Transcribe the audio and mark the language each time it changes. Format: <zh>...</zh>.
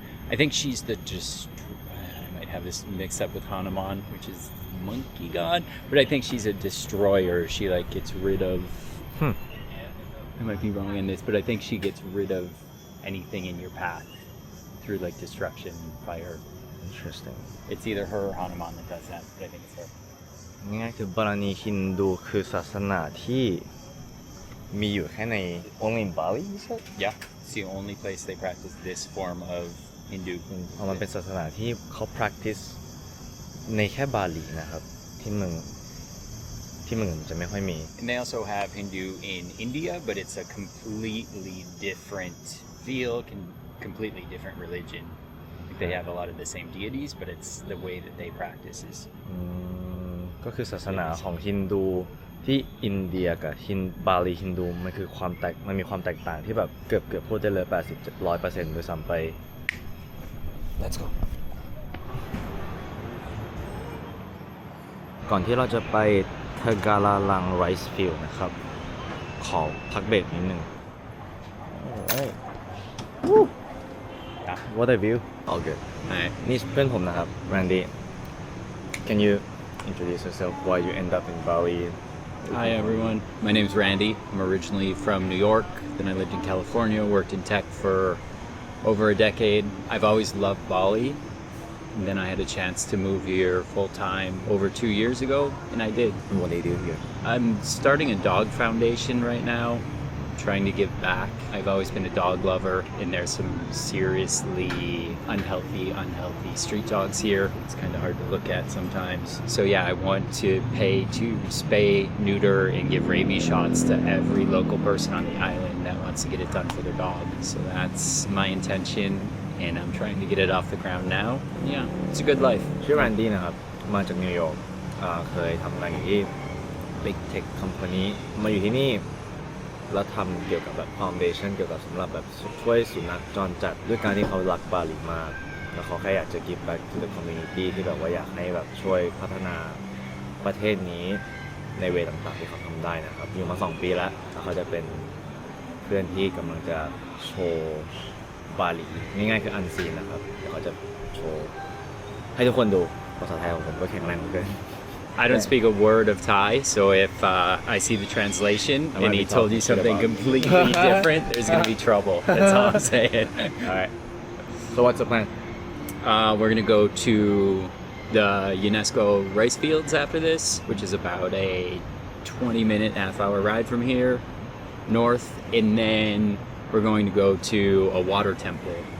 <en>I think she's the I might have this mixed up with Hanuman, which is monkey god, but I think she's a destroyer. She like gets rid of. I might be wrong in this, but I think she gets rid of anything in your path through like destruction, fire. Interesting. It's either her or Hanuman that does that, but I think it's her.</en> <th>ง่ายๆคือบาลานีฮินดูคือศาสนาที่มีอยู่แค่ใน</th> <en>only in Bali you said? Yeah, it's the only place they practice this form of Hindu.</en> <th>เพราะมันเป็นศาสนาที่เขา practice ในแค่บาหลีนะครับที่เมืองจะไม่ค่อยมี</th> <en>And they also have Hindu in India, but it's a completely different feel, completely different religion. They have a lot of the same deities, but it's the way that they practice is</en> <th>ก็คือศาสนาของฮินดูที่อินเดียกับบาลีฮินดูมันคือมันมีความแตกต่างที่แบบเกือบพูดได้เลย80-100%ด้วยซ้ำไป</th> <en>Let's go</en> <th>ก่อนที่เราจะไปทากาลาลังไรซ์ฟิลด์นะครับขอพักเบรกนิดนึง Alright</th> <en>Yeah. What a view All good Alright.</en> <th>นี่เพื่อนผมนะครับ</th> <en>Randy Can you introduce yourself why you end up in Bali Hi everyone, my name's Randy. I'm originally from New York, then I lived in California, worked in tech for over a decade. I've always loved Bali, and then I had a chance to move here full-time over 2 years ago, and I did. What do you do here I'm starting a dog foundation right now, trying to give back. I've always been a dog lover, and there's some seriously unhealthy street dogs here. It's kind of hard to look at sometimes. So yeah, I want to pay to spay, neuter, and give rabies shots to every local person on the island that wants to get it done for their dog. So that's my intention, and I'm trying to get it off the ground now. Yeah, it's a good life.</en> <th>ชื่อ Randy นะครับมาจากนิวยอร์กเคยทำงานอยู่ที่ Big Tech Company มาอยู่ที่นี่แล้วทำเกี่ยวกับแบบ Foundation เกี่ยวกับสำหรับแบบช่วยสุนัขจรจัดด้วยการที่เขารักบาหลีมากแล้วเขาแค่อยากจะ</th> <en>give back to the community</en> <th>ที่แบบว่าอยากให้แบบช่วยพัฒนาประเทศนี้ในเวต่างๆที่เขาทำได้นะครับอยู่มา2 ปีแล้วเขาจะเป็น เพื่อนที่กำลังจะโชว์บาหลีง่ายๆคืออันซีนนะครับเดี๋ยวเขาจะโชว์ให้ทุกคนดูภาษาไทยของผมก็แข็งแรงเหมือนกัน</th> <en>I don't speak a word of Thai, so if I see the translation and he told you something completely different, there's going to be trouble. That's all I'm saying. Alright so what's the plan We're going to go to the UNESCO rice fields after this, which is about a 20-minute, half-hour ride from here, north, and then we're going to go to a water temple.</en>